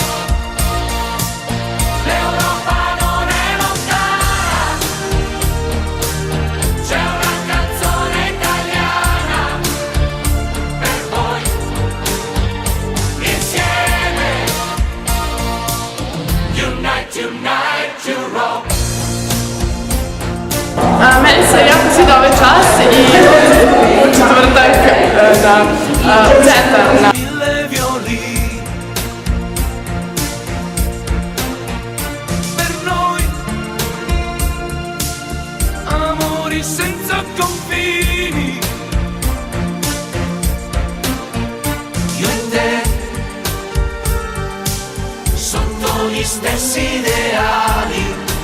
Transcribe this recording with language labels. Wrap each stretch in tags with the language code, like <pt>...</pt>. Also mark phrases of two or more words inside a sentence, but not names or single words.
<it>L'Europa non è lontana. C'è una canzone italiana per voi.</it> <en>Insieme. Unite, unite, Europe.</en> <bs>Meni se jako sviđa ovaj čas i četvrtak u centar na</bs> <it>Mille violini per noi, amori senza confini. Io e te, sotto gli stessi ideali.</it>